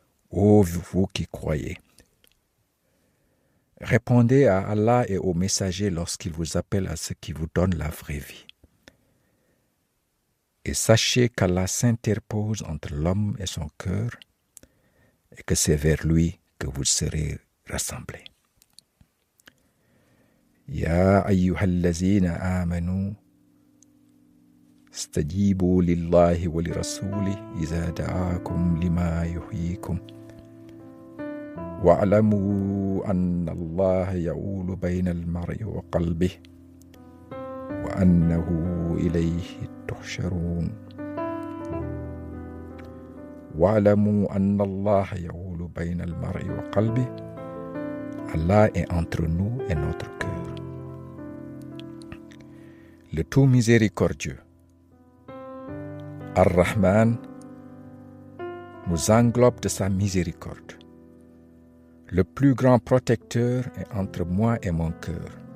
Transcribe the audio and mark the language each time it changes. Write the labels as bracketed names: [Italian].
[French] Ô vous qui croyez, répondez à Allah et aux messagers lorsqu'ils vous appellent à ce qui vous donne la vraie vie. Et sachez qu'Allah s'interpose entre l'homme et son cœur et que c'est vers lui que vous serez rassemblés. [Arabic] Ya ayyuhallazina amanu استجيبوا لله ولرسوله إذا دعاكم لما يحييكم واعلموا أن الله يؤول بين المرء وقلبه وأنه إليه تحشرون واعلموا أن الله يؤول بين المرء وقلبه. [French] Allah est entre nous et notre cœur. Le tout miséricordieux, Ar-Rahman, nous englobe de sa miséricorde. Le plus grand protecteur est entre moi et mon cœur.